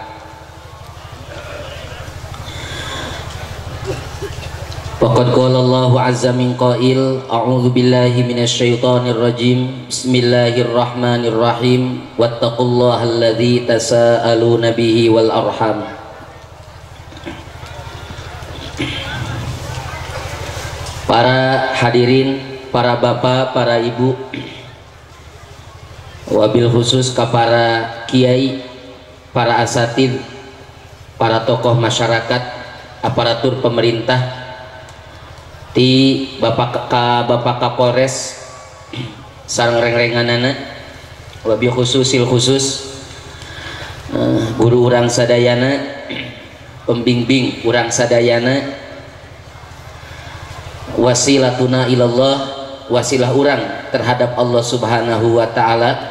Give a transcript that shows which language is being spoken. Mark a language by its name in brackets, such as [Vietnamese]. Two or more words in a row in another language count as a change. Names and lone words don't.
[Arabic] فقد قال الله عز من قائل، أعوذ بالله من الشيطان الرجيم، بسم الله الرحمن الرحيم، واتقوا الله الذي تساءلون به والأرحام. [Indonesian] Para hadirin, para bapak, para ibu, [Arabic] وبالخصوص [Indonesian] ke para [Sundanese] kiai, para asatid, [Indonesian] para tokoh masyarakat, aparatur pemerintah, [Sundanese] di Bapak Kapolres sareng reng-renganana, [Arabic] وبالخصوص الخصوص [Sundanese] guru urang sadayana, pembimbing urang sadayana, [Arabic] وسيلتنا إلى الله, [Sundanese] wasilah urang terhadap Allah [Arabic] سبحانه وتعالى.